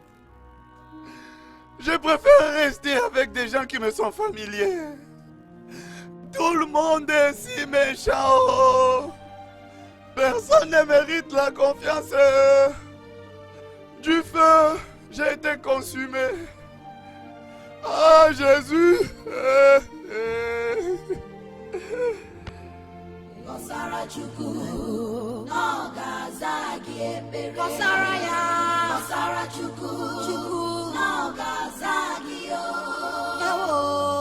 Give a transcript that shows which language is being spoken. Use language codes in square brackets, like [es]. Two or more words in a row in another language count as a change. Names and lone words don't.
[fr] Je préfère rester avec des gens qui me sont familiers. Tout le monde est si méchant. Oh. Personne ne mérite la confiance. Du feu, j'ai été consumé. Ah, Jésus. [ig] Kọsara Chukwu n'ọgaza gị ekpere. Kọsara ya. Kọsara Chukwu n'ọgaza gị o. Ewo.